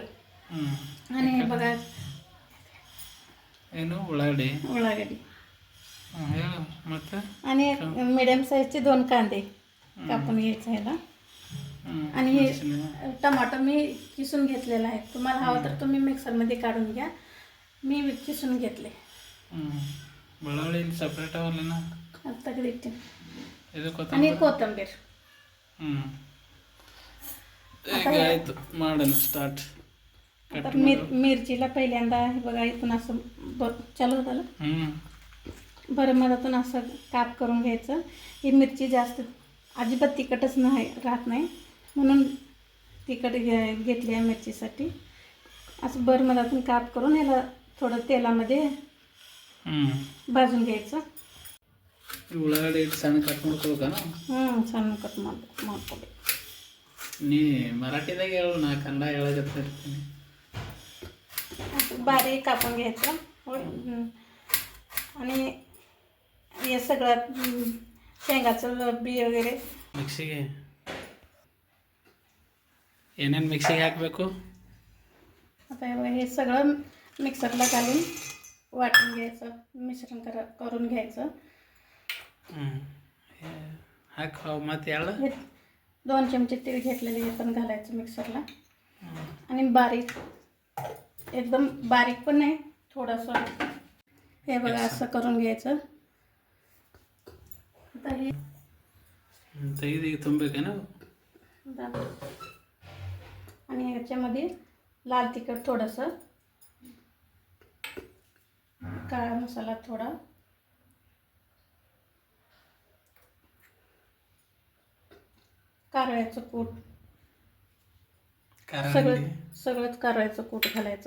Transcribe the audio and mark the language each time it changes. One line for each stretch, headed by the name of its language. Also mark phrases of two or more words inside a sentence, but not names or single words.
Marathi: आणि हे बघा उಳ್ಳागड्डी आणि मिडियम साईजचे 2 कांदे कापून घ्यायचे ह्याला. आणि हे टमाटर मी किसून घेतलेला आहे. तुम्हाला हवं तर तुम्ही मिक्सरमध्ये काढून घ्या. मी किसून घेतले.
Kannada: ಸಪ್ರೇಟ್ ತೆಗೆದಿಟ್ಟೆ.
Marathi: आणि कोथिंबीर.
Kannada: ಆಯ್ತು ಮಾಡೋಣ ಸ್ಟಾರ್ಟ್.
Marathi: आता मिरचीला पहिल्यांदा हे बघा इथून असं चालू झालं बरं मधातून असं काप करून घ्यायचं. ही मिरची जास्त अजिबात तिखटच राहत नाही म्हणून तिखट घेतली आहे मिरचीसाठी. असं बरं मधातून काप करून याला थोडं तेलामध्ये भाजून घ्यायचं.
Kannada: ಉಳ್ಳಾಗಡ್ಡಿ ಸಣ್ಣ ಕಟ್ ಮಾಡ್ಕೋಬೇಕನ? ಸಣ್ಣ ಕಟ್ ಮಾಡ್ಕೊಬೇಕು. ನೀ ಮರಾಠಿದಾಗ ಹೇಳು, ನಾ ಕನ್ನಡ ಹೇಳಕತ್ತಿರ್ತೀನಿ.
Marathi: बारीक कापून घ्यायचं. आणि हे सगळं शेंगाचं बी वगैरे
Kannada: ಮಿಕ್ಸಿಗೆ ಏನೇನು ಮಿಕ್ಸಿಗೆ ಹಾಕಬೇಕು?
Marathi: आता हे सगळं मिक्सरला घालून वाटून घ्यायचं, मिश्रण करून घ्यायचं.
Kannada: हाक ಮತ್ತೆ याला
Marathi: 2 चमचे तीळ घेतलेले हे पण घालायचं मिक्सरला. आणि बारीक एकदम बारीक पण नाही, थोडंसं हे बघा असं करून घ्यायचं. आता हे
Kannada: ತೆಗೆದು ತುಂಬಬೇಕೇನು?
Marathi: आणि ह्याच्यामध्ये लाल तिखट थोडंसं, काळा मसाला थोडा, कारळ्याचं कूट, सगळंच कारळ्याचं कूट घालायचं.